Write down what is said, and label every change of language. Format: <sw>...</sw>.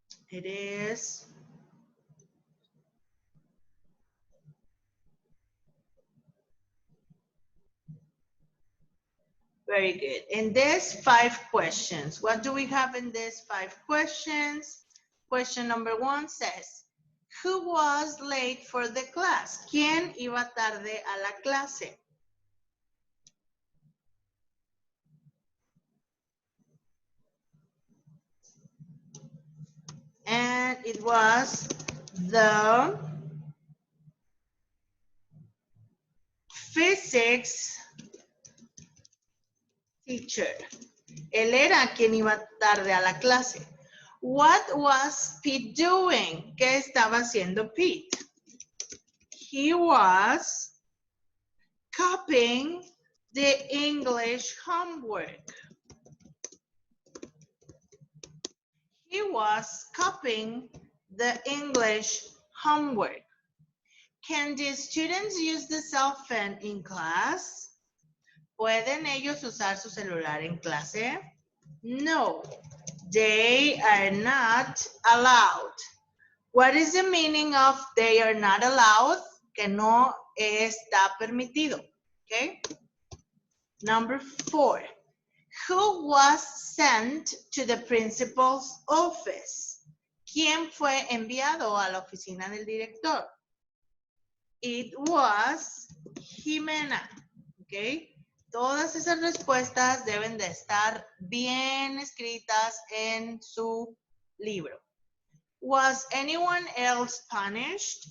<en>It is very good. In these 5 questions, what do we have in these 5 questions? Question number 1 says, who was late for the class?</en> <es>¿Quién iba tarde a la clase?</es> <en>And it was the physics teacher.</en> <es>Él era quien iba tarde a la clase.</es> <en>What was Pete doing?</en> <es>¿Qué estaba haciendo Pete?</es> <en>He was copying the English homework. He was copying the English homework. Can the students use the cell phone in class?</en> <es>¿Pueden ellos usar su celular en clase?</es> <en>No, they are not allowed. What is the meaning of they are not allowed?</en> <es>Que no está permitido.</es> <en>Okay. Number 4. Who was sent to the principal's office?</en> <es>¿Quién fue enviado a la oficina del director?</es> <en>It was Jimena. Okay.</en> <es>Todas esas respuestas deben de estar bien escritas en su libro.</es> <en>Was anyone else punished?</en>